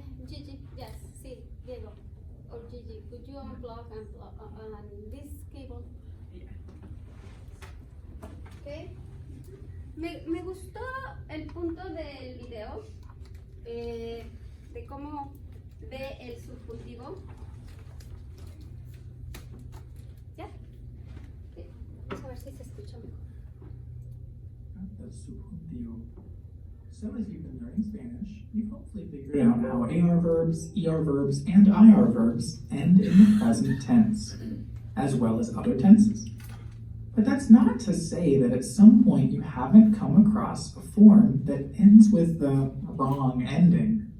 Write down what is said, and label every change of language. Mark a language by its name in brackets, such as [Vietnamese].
[English] Gigi, yes, sí, Diego, or Gigi, could you unplug this cable? Okay. [Spanish] Me gustó el punto del video de cómo ve el subjuntivo. ¿Ya? Okay. Vamos a ver si se escucha mejor. [English] the subjuntivo. So as you've been learning Spanish, you've hopefully figured out how AR verbs, ER verbs, and IR verbs end in the present tense, as well as other tenses. But that's not to say that at some point you haven't come across a form that ends with the wrong ending.